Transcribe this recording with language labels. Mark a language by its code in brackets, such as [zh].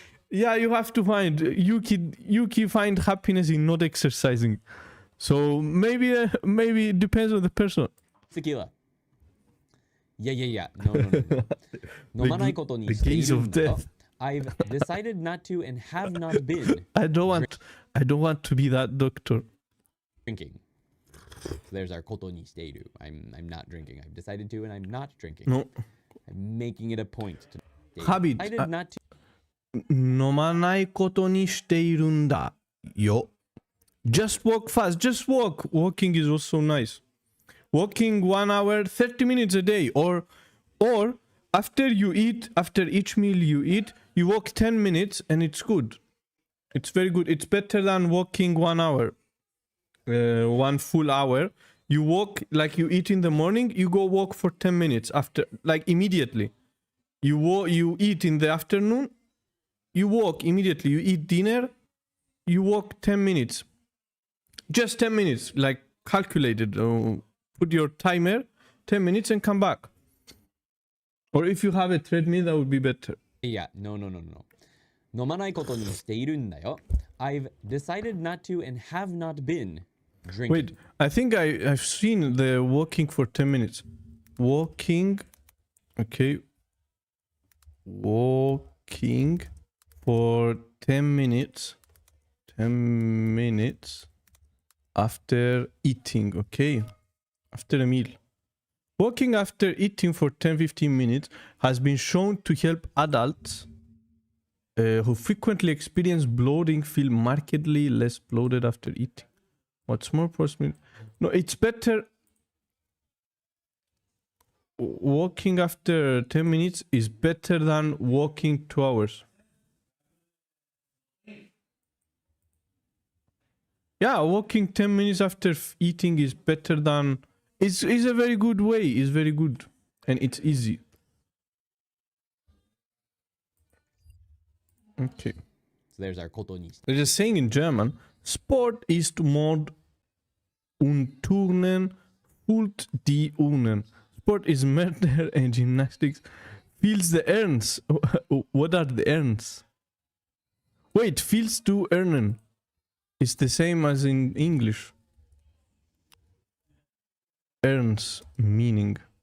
[en] Yeah, you have to find Yuki find happiness in not exercising. So maybe it depends on the person. Tequila. Yeah. [ja] No. 飲まないことにしているんだよ。 [en] I've decided not to and have not been. I don't want to be that doctor. Drinking. So there's our ことにしている. I'm not drinking. I've decided to and I'm not drinking. No. I'm making it a point to. Habit. I did not. [ja] 飲まないことにしているんだよ. [en] Just walk fast. Just walk. Walking is also nice. Walking 1 hour, 30 minutes a day, or after each meal you eat, you walk 10 minutes and it's good. It's very good. It's better than walking 1 hour, 1 full hour. You walk like you eat in the morning, you go walk for 10 minutes after, like immediately. You eat in the afternoon, you walk immediately. You eat dinner, you walk 10 minutes. Just 10 minutes, like calculated. Put your timer, 10 minutes and come back. Or if you have a treadmill, that would be better. Yeah, no. [ja] 飲まないことにしているんだよ. [en] I've decided not to and have not been drinking. Wait, I think I've seen the walking for 10 minutes. Walking, okay. Walking for 10 minutes. 10 minutes after eating, okay. After a meal. Walking after eating for 10-15 minutes has been shown to help adults who frequently experience bloating feel markedly less bloated after eating. What's more possible? No, it's better. Walking after 10 minutes is better than walking 2 hours. Yeah, walking 10 minutes after eating is better than... It's a very good way. It's very good. And it's easy. Okay. So there's our ことにして. There's a saying in German, [de] Sport ist Mord und Turnen füllt die Urnen. [en] Sport is murder and gymnastics fills the urns. What are the urns? Wait, fills to urnen. It's the same as in English. Urns meaning.